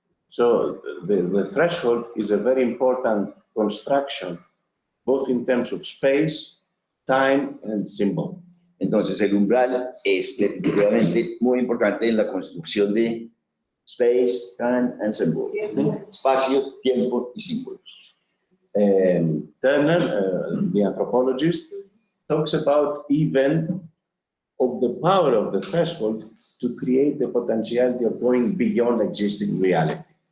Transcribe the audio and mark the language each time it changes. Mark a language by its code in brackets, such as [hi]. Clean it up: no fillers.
[en] So the threshold is a very important construction, both in terms of space, time, and symbol. [es] Entonces el umbral es definitivamente muy importante en la construcción de [en] space, time, and symbol. [es] Espacio, tiempo y símbolos. [en] Turner, the anthropologist, talks about even of the power of the threshold to create the potentiality of going beyond existing reality.